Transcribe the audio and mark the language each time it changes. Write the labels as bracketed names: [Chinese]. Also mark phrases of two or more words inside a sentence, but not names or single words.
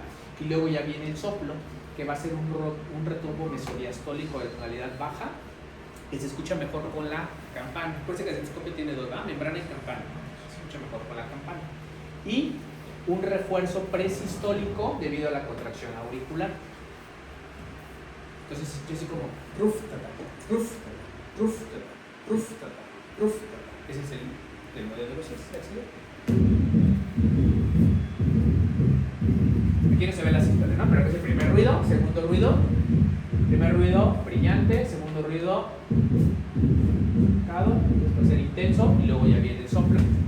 [Spanish] Y luego ya viene el soplo, que va a ser un retumbo mesodiastólico de tonalidad baja, que se escucha mejor con la campana. Acuérdense que el estetoscopio tiene dos, ¿verdad? Membrana y campana. Se escucha mejor con la campana. Y un refuerzo presistólico debido a la contracción auricular. Entonces, yo así como ruf, tata, ruf, tata, ruf, tata, ruf, tata, ruf, tata. Ese es el modelo de los accidentes. Aquí no se ve la sístole, ¿no? Pero aquí es el primer ruido, segundo ruido. Primer ruido brillante, segundo ruido después ser intenso y luego ya viene el soplo.